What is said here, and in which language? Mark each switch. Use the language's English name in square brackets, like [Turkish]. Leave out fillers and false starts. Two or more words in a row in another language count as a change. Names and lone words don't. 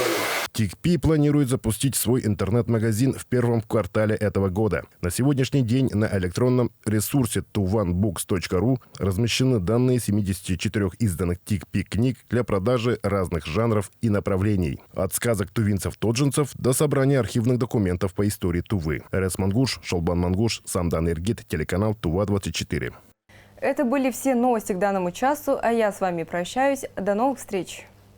[Russian] ТИКПИ планирует запустить свой интернет-магазин в первом квартале этого года. На сегодняшний день на электронном ресурсе tuvanbooks.ru размещены данные 74 изданных ТИКПИ книг для продажи разных жанров и направлений. От сказок тувинцев-тоджинцев до собрания архивных документов по истории Тувы. Эрес Мангуш, Шолбан Мангуш, Самдан Иргит, телеканал Тува-24. Это были все новости к данному часу, а я с вами прощаюсь. До новых встреч!